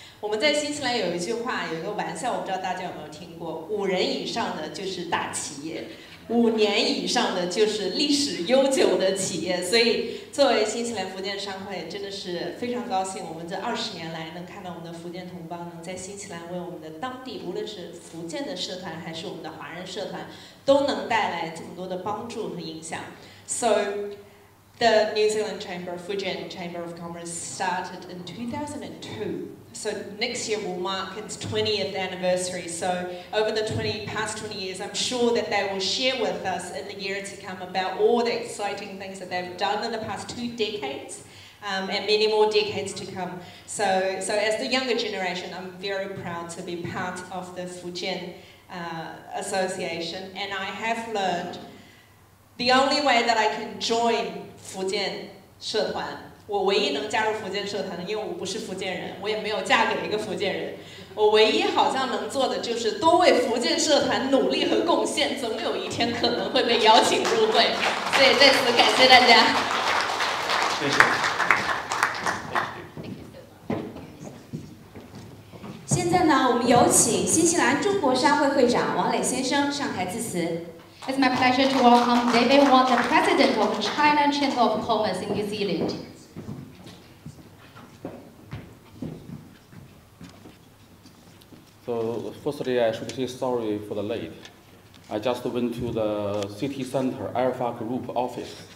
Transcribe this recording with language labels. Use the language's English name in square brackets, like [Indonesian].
[Chinese] 我们在新西兰有一句话，有一个玩笑，我不知道大家有没有听过：5人以上的就是大企业，5年以上的就是历史悠久的企业。所以，作为新西兰福建商会，真的是非常高兴，我们这20年来能看到我们的福建同胞能在新西兰为我们的当地，无论是福建的社团还是我们的华人社团，都能带来这么多的帮助和影响。 [English] So The New Zealand Chamber, Fujian Chamber of Commerce started in 2002. So next year will mark its 20th anniversary. So over the past 20 years, I'm sure that they will share with us in the year to come about all the exciting things that they've done in the past 2 decades. And many more decades to come. So as the younger generation, I'm very proud to be part of the Fujian Association, and I have learned the only way that I can join [Chinese] 福建社团，我唯一能加入福建社团的，因为我不是福建人，我也没有嫁给一个福建人，我唯一好像能做的就是多为福建社团努力和贡献，总有一天可能会被邀请入会，所以在此感谢大家。谢谢。现在呢，我们有请新西兰中国商会会长王磊先生上台致辞。 [English] It's my pleasure to welcome David Wong, the President of China Chamber of Commerce in New Zealand. So firstly, I should say sorry for the late. I just went to the city center Alpha Group office.